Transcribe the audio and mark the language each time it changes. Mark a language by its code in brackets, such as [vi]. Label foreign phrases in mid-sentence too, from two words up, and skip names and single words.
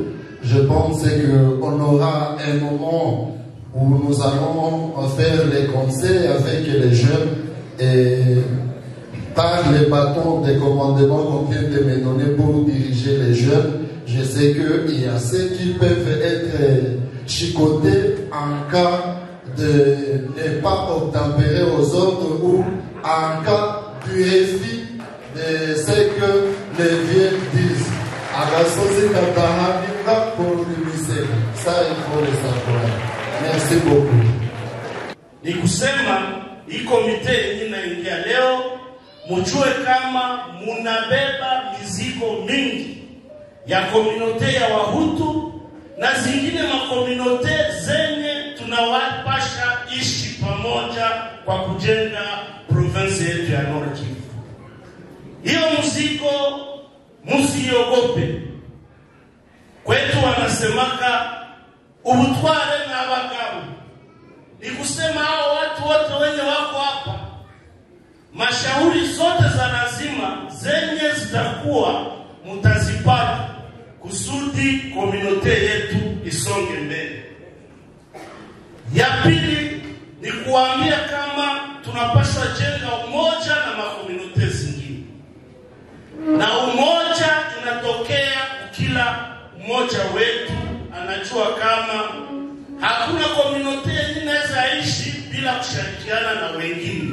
[fr] Je pense qu'on aura un moment où nous allons faire les conseils avec les jeunes et par les bâtons de commandement qu'on vient de me donner pour diriger les jeunes, je sais qu'il y a ceux qui peuvent être chicotés en cas de ne pas obtempérer aux autres ou en cas du refus de ce que les vieux disent. Ça, il faut le savoir. Merci beaucoup. [sw] Ni kusema hii komite yenye naingia leo, mujue kama munabeba mizigo mingi ya komunote ya Wahutu na zingine makomunote zenye tunawapasha ishi pamoja kwa kujenga province yetu ya Nord Kivu. Hiyo mzigo musiogope. Kwetu wanasemaka [rw] ubutware na abagabo. [sw] Ni kusema hao watu wote wenye wako hapa, mashauri zote za lazima zenye zitakuwa mutazipata kusudi komunote yetu isonge mbele. Ya pili ni kuambia kama tunapaswa jenga umoja na makomunote zingine, na umoja inatokea kila mmoja wetu anajua kama hakuna komunote inaweza ishi bila kushirikiana na wengine.